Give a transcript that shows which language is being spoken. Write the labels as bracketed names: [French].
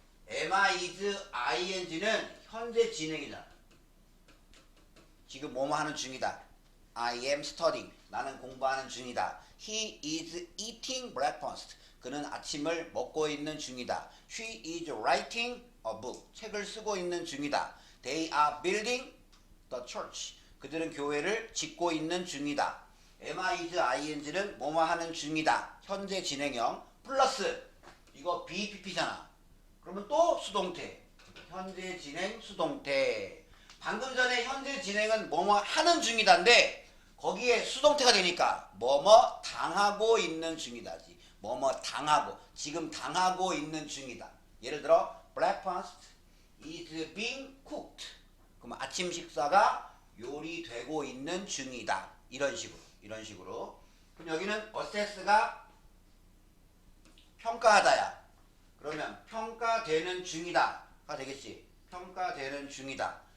[Korean] am, is, ing는 현재 진행이잖아. 지금 뭐뭐 하는 중이다. [English] I am studying. [Korean] 나는 공부하는 중이다. [English] He is eating breakfast. [Korean] 그는 아침을 먹고 있는 중이다. [English] She is writing a book. [Korean] 책을 쓰고 있는 중이다. [English] They are building the church. [Korean] 그들은 교회를 짓고 있는 중이다. am, is, ing는 뭐뭐 하는 중이다. 현재 진행형. 플러스 이거 BPP잖아. 그러면 또 수동태. 현재 진행 수동태. 방금 전에 현재 진행은 뭐뭐 하는 중이다인데 거기에 수동태가 되니까 뭐뭐 당하고 있는 중이다지. 뭐뭐 당하고 지금 당하고 있는 중이다. 예를 들어 [English] breakfast is being cooked. [Korean] 그럼 아침 식사가 요리되고 있는 중이다. 이런 식으로. 그럼 여기는 assess가 평가하다야. 그러면 평가되는 중이다가 되겠지. 평가되는 중이다.